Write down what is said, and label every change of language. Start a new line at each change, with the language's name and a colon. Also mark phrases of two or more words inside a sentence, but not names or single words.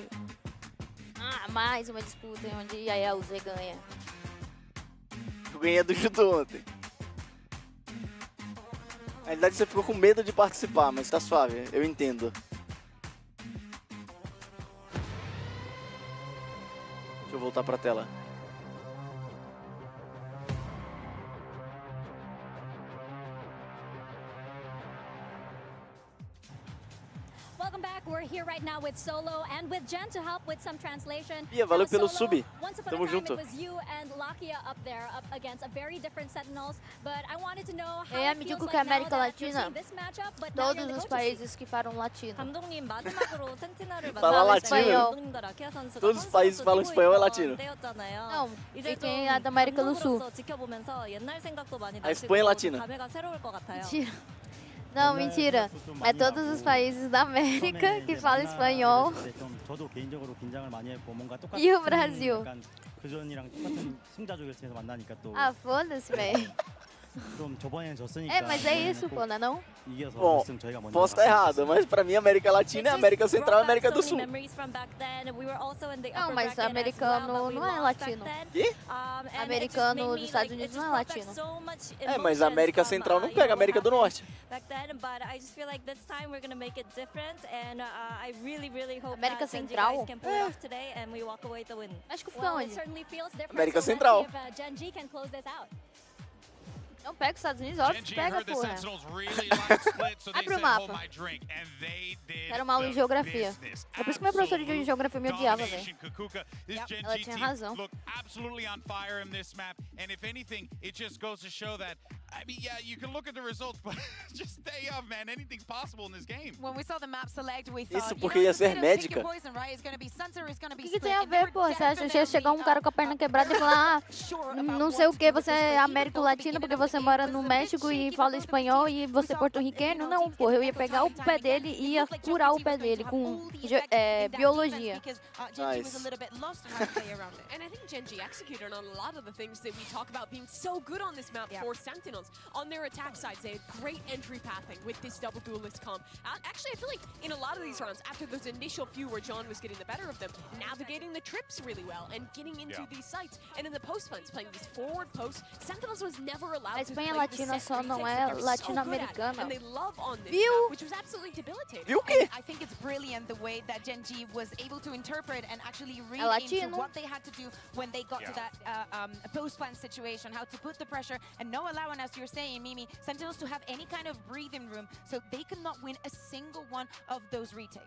Portuguese: Mais uma disputa onde a Z ganha. Eu ganhei do judô ontem. Na realidade você ficou com medo de participar, mas tá suave, eu entendo. Deixa eu voltar pra tela.
English: Welcome back. We're here right now with Solo and with Jen to help with some translation.
Portuguese: Bia, valeu pelo sub.
English: Once upon
Portuguese: Tamo
English: a time
Portuguese: junto.
English: it was you and Lakia up there up against a very different Sentinels, but I wanted to know how
Portuguese: É,
English: it
Portuguese: me
English: feels
Portuguese: digo
English: like
Portuguese: que a
English: now
Portuguese: América
English: that you're
Portuguese: Latina,
English: seeing this matchup, but now you're
Portuguese: todos
English: in the
Portuguese: os
English: coaching
Portuguese: países que falam latino.
Korean: 감독님 마지막으로 센티널을
Portuguese: Fala latino. Todos os países falam espanhol é latino. Não, e quem é da América do Sul? A Espanha é latina. Mentira. Não, mentira. É todos os países da América que falam espanhol.
Korean: 저도 개인적으로 긴장을 많이 했고 뭔가 똑같은
Portuguese: E o Brasil?
Korean: 약간 그전이랑 똑같은 승자조결에서 만나니까 또
Portuguese: Ah, foda-se, velho.
Korean: 좀 저번에는 졌으니까
Portuguese: É, mas é isso, pô, não é não?
Korean: 이겨서
Portuguese: Bom,
Korean: 결승 저희가 먼저
Portuguese: posso estar errado, mas pra mim América Latina é América Central e América do Sul. Não, mas americano não é latino. Que? Americano dos Estados Unidos não é latino. É, mas a América Central não pega a América do Norte. América Central? Acho que fica onde? América Central. Não pega os Estados Unidos, óbvio que pega, porra. Abre o mapa. Quero uma aula em geografia. É por isso que minha professora de geografia me odiava, velho. Ela tinha razão.
English: I mean, yeah, you can look at the results, but just stay up, man. Anything's possible in this game. When we saw the map select, we thought,
Portuguese: Isso porque ia ser médica. O que tem a ver, pô? Você acha que ia chegar um cara com a perna quebrada e falar, não sei o que, você é América Latina porque você mora no México e fala espanhol e você é porto-riquenho? Não, pô, eu ia pegar o pé dele e ia curar o pé dele com biologia.
English: Nice. And I think Gen G executed on a lot of the things that we talk about being so good on this map for Sentinels. Sentinels. On their attack sides, they had great entry pathing with this double duelist comp. Actually, I feel like in a lot of these rounds, after those initial few where John was getting the better of them, navigating the trips really well and getting into these sites. And in the post plans, playing these forward posts, Sentinels was never allowed to play
Portuguese: Espanha
English: the
Portuguese: latina
English: set
Portuguese: só não
English: retakes
Portuguese: é
English: that they're so good at,
Portuguese: latino-americana.
English: and they love on this
Portuguese: Viu?
English: map, which was absolutely debilitating.
Portuguese: Viu o quê?
English: I think it's brilliant the way that Gen.G was able to interpret and actually read into
Portuguese: latino.
English: what they had to do when they got to that post-plan situation, how to put the pressure and no allowing, as you're saying, Mimi, Sentinels to have any kind of breathing room so they could not win a single one of those retakes.